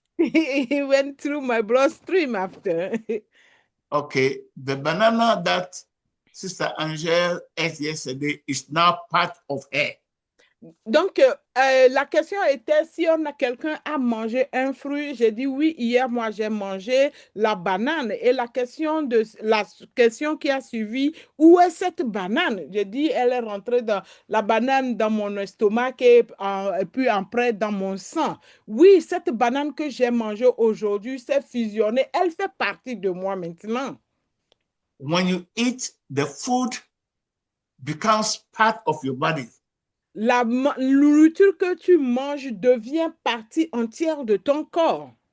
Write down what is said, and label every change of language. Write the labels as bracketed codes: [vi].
[en] It went through my bloodstream after. Okay. The banana that Sister Angel ate yesterday is now part of her. [fr] Donc, la question était si on a quelqu'un à manger un fruit. J'ai dit oui, hier, moi, j'ai mangé la banane. Et la question qui a suivi, où est cette banane? J'ai dit, elle est rentrée dans la banane dans mon estomac et puis après dans mon sang. Oui, cette banane que j'ai mangée aujourd'hui s'est fusionnée. Elle fait partie de moi maintenant. [en] When you eat, the food becomes part of your body. [fr] La nourriture que tu manges devient partie entière de ton corps.